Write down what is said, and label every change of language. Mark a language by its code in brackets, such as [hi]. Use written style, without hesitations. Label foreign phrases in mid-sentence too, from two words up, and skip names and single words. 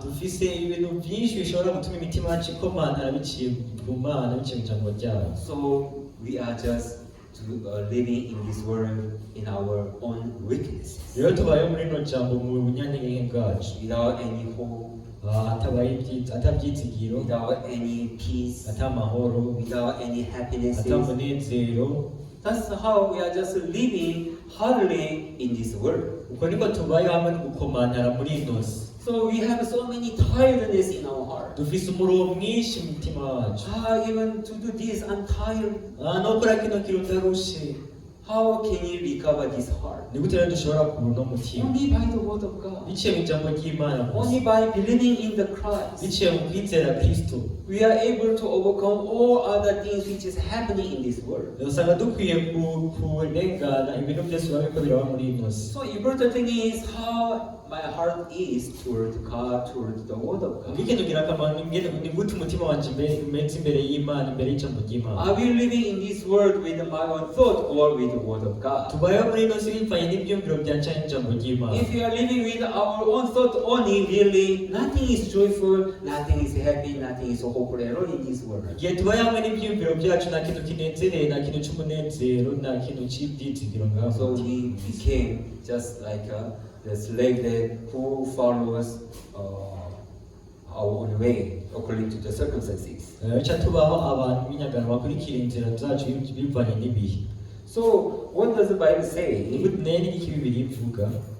[rn] Dufise ibintu byinshi bishobora gutuma imitima yacu ikomantara biciye ku Mana biciye mu ijambo ryayo. [en] So we are just living in this world in our own weaknesses. [rn] Rero tubayeho muri ino jambo mu bunyantege bwacu. [en] Without any hope, [rn] atabyizigiro, [en] without any peace, [rn] atamahoro, [en] without any happiness. [rn] atamunezero. [en] That's how we are just living hardly in this world. [rn] Uko niko tubayeho hamwe no gukomantara muri ino si. [en] So we have so many tiredness in our heart. [rn] Dufise umuruho mwinshi mu mutima wacu. [en] Even to do this, I'm tired. [rn] No gukora kino kintu ndarushe. [en] How can you recover this heart? [rn] Ni gute rero dushobora kubona umutima? [en] Only by the Word of God. [rn] Biciye mu ijambo ry'Imana gusa. [en] Only by believing in the Christ. [rn] Biciye mu kwizera Kristo. [en] We are able to overcome all other things which is happening in this world. [rn] Usanga dukwiye kurengana ibintu byose biba biriko biraba muri ino si. [en] So important thing is how my heart is toward God, toward the Word of God. [rn] Ikintu kirakamaro ni gute umutima wanje umeze imbere y'Imana, imbere y'ijambo ry'Imana. [en] Are we living in this world with my own thought or with the Word of God? [rn] Tubayeho muri ino si bivanye n'ibyumviro byanje n'ijambo ry'Imana. [en] If you are living with our own thought only, really, nothing is joyful, nothing is happy, nothing is hopeful at all in this world. [rn] Igihe tubaye hamwe n'ibyumviro byacu nta kintu kinezereye, nta kintu cy'umunezero, nta kintu cy'ibyizigiro ngaho. [en] So we became just like the slave who follows our own way according to the circumstances. [rn] Bica tubaho abantu b'inyagano bakurikira inzira zacu bivanye n'ibihe. [en] So what does the Bible say? [rn] Ni gute n'iki Bibiliya ivuga?